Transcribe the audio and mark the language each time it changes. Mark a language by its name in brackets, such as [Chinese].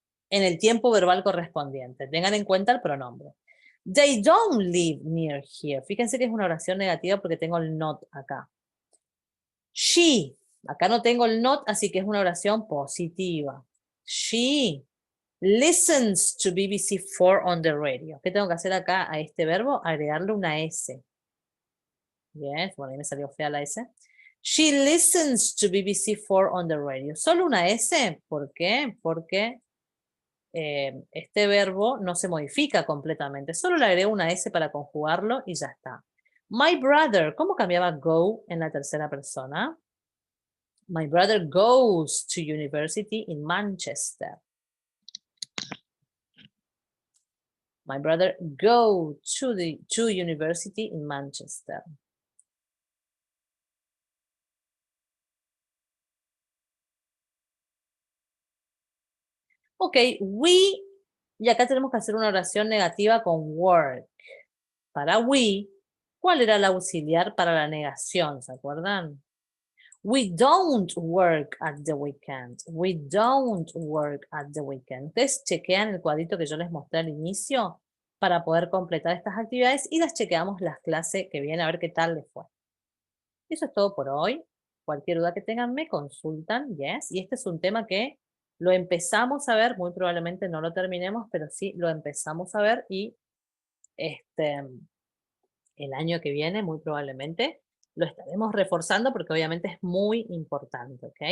[Spanish] en el tiempo verbal correspondiente. Tengan en cuenta el pronombre. [English] They don't live near here. [Spanish] Fíjense que es una oración negativa porque tengo el not acá. She, acá no tengo el not, así que es una oración positiva. [English] She listens to BBC4 on the radio. [Spanish] ¿Qué tengo que hacer acá a este verbo? Agregarle una S. Bien, bueno, ahí me salió fea la S. [English] She listens to BBC4 on the radio. [Spanish] ¿Solo una S? ¿Por qué? Porque este verbo no se modifica completamente. Solo le agrego una S para conjugarlo y ya está. [English] My brother, [Spanish] ¿cómo cambiaba go en la tercera persona? [English] My brother goes to university in Manchester. My brother goes to university in Manchester. [Spanish] Ok, we, y acá tenemos que hacer una oración negativa con work. Para we, ¿cuál era el auxiliar para la negación? ¿Se acuerdan? [English] We don't work at the weekend. We don't work at the weekend. [Spanish] Ustedes chequean el cuadrito que yo les mostré al inicio para poder completar estas actividades y las chequeamos las clases que vienen a ver qué tal les fue. Eso es todo por hoy. Cualquier duda que tengan me consultan, yes. Y este es un tema que lo empezamos a ver, muy probablemente no lo terminemos, pero sí lo empezamos a ver y el año que viene muy probablemente lo estaremos reforzando porque obviamente es muy importante, ¿ok?